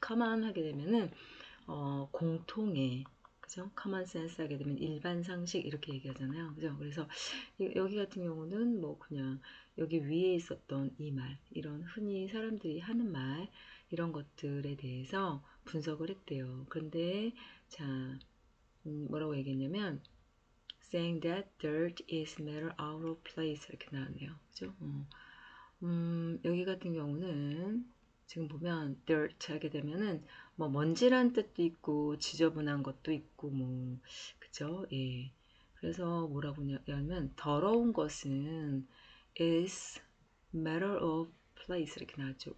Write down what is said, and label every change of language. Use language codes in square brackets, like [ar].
[ko] common 하게 되면은 공통의 그죠? common sense 하게 되면 일반 상식 이렇게 얘기하잖아요. 그죠? 그래서 여기 같은 경우는 뭐 그냥 여기 위에 있었던 이 말, 이런 흔히 사람들이 하는 말, 이런 것들에 대해서 분석을 했대요. 그런데 자, 뭐라고 얘기했냐면 [en] saying that dirt is matter out of place [ko] 이렇게 나왔네요. 그죠? 여기 같은 경우는 지금 보면 dirt 하게 되면은 뭐 먼지란 뜻도 있고 지저분한 것도 있고 뭐 그죠? 예. 그래서 뭐라고 하냐면 더러운 것은 [en] is matter of place [ko] 이렇게 나왔죠.